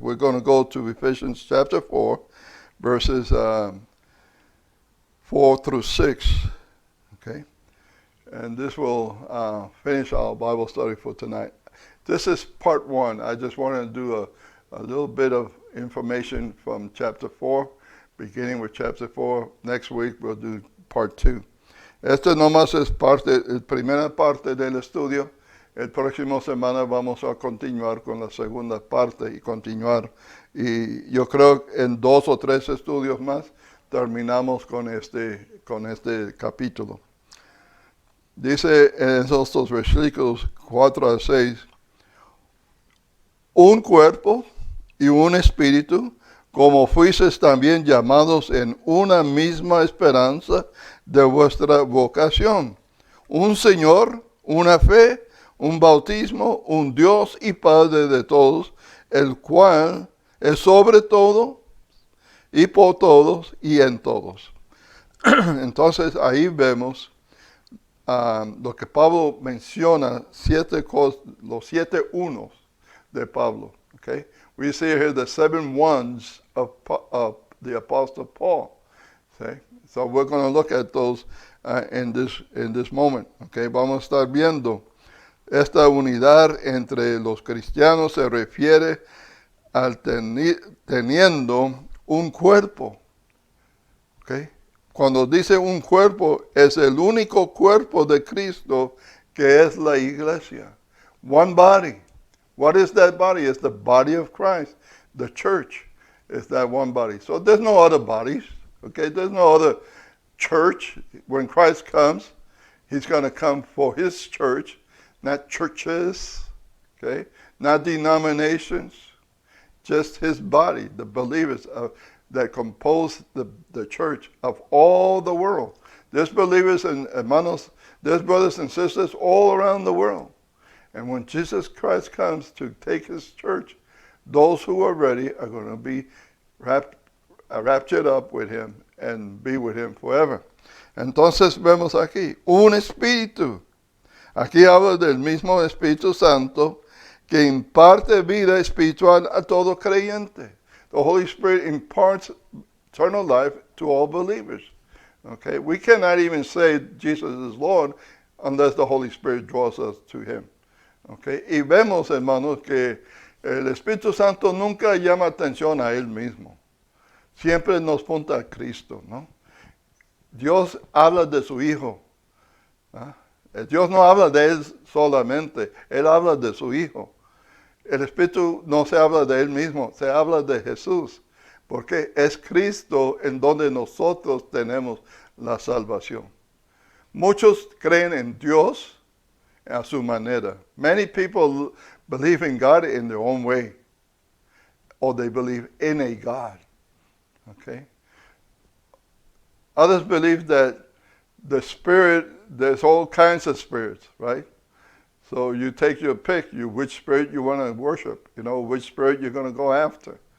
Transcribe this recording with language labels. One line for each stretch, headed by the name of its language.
English: We're going to go to Ephesians chapter 4, verses 4 through 6. Okay? And this will finish our Bible study for tonight. This is part 1. I just wanted to do a little bit of information from chapter 4, beginning with chapter 4. Next week we'll do part 2.
Spanish: Esto nomás es primera parte del estudio. El próximo semana vamos a continuar con la segunda parte y continuar Y yo creo que en 2 o 3 estudios más terminamos con este capítulo. Dice en esos dos versículos 4 a 6, un cuerpo y un espíritu, como fuisteis también llamados en una misma esperanza de vuestra vocación. Un Señor, una fe, un bautismo, un Dios y Padre de todos, el cual es sobre todo y por todos y en todos. Entonces ahí vemos lo que Pablo menciona, los 7 unos de Pablo.
English: Okay? We see here the 7 ones of the Apostle Paul. Okay? So we're going to look at those in this moment. Okay?
Spanish: Vamos a estar viendo esta unidad entre los cristianos se refiere al teniendo un cuerpo. Okay? Cuando dice un cuerpo, es el único cuerpo de Cristo que es la iglesia.
English: One body. What is that body? It's the body of Christ. The church is that one body. So there's no other bodies. Okay? There's no other church. When Christ comes, he's going to come for his church, not churches. Okay? Not denominations. Just his body, the believers that compose the church of all the world. There's believers and hermanos, there's brothers and sisters all around the world. And when Jesus Christ comes to take his church, those who are ready are going to be raptured up with him and be with him forever.
Spanish: Entonces vemos aquí, un espíritu. Aquí habla del mismo Espíritu Santo que imparte vida espiritual a todo creyente.
English: The Holy Spirit imparts eternal life to all believers. Okay? We cannot even say Jesus is Lord unless the Holy Spirit draws us to him. Okay?
Spanish: Y vemos, hermanos, que el Espíritu Santo nunca llama atención a él mismo. Siempre nos apunta a Cristo, ¿no? Dios habla de su Hijo. ¿Ah? Dios no habla de él solamente, él habla de su Hijo. El Espíritu no se habla de él mismo, se habla de Jesús, porque es Cristo en donde nosotros tenemos la salvación. Muchos creen en Dios a su manera.
English: Many people believe in God in their own way, or they believe in a God. Okay? Others believe that the Spirit, there's all kinds of spirits, right? So you take your pick, which spirit you want to worship, which spirit you're going to go after.